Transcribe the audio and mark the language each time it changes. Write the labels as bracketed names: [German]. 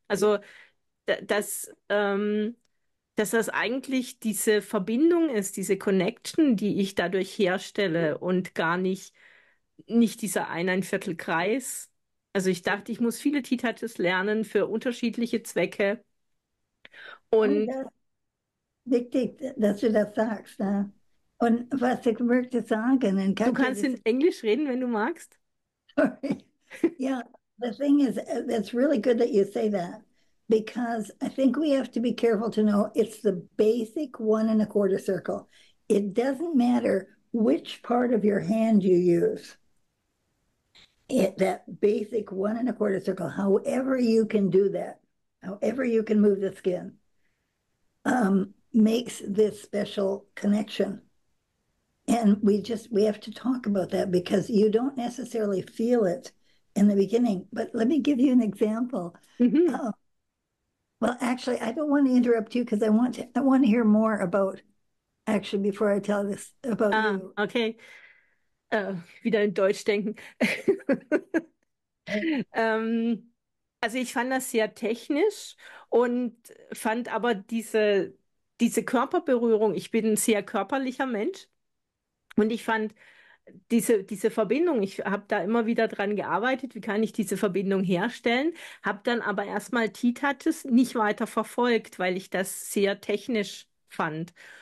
[German] Also, da- dass, ähm, dass das eigentlich diese Verbindung ist, diese Connection, die ich dadurch herstelle und gar nicht dieser Eineinviertel-Kreis. Also ich dachte, ich muss viele T-Touches lernen für unterschiedliche Zwecke. Und Und das wichtig, dass du das sagst. Ne? Und was ich möchte sagen, und du kannst das, in Englisch reden, wenn du magst. [English] sorry. Yeah, the thing is, it's really good that you say that, because I think we have to be careful to know it's the basic 1 1/4 circle. It doesn't matter which part of your hand you use. That basic 1 1/4 circle, however you can do that, however you can move the skin, makes this special connection. And we have to talk about that because you don't necessarily feel it in the beginning. But let me give you an example. Mhm. Well, actually, I don't want to interrupt you because I want to hear more about, actually, before I tell this about you. [German] Okay. Wieder in Deutsch denken. Ähm, also ich fand das sehr technisch und fand aber diese Körperberührung, ich bin ein sehr körperlicher Mensch und ich fand diese Verbindung, ich habe da immer wieder dran gearbeitet, wie kann ich diese Verbindung herstellen, habe dann aber erstmal T-Touches nicht weiter verfolgt, weil ich das sehr technisch fand.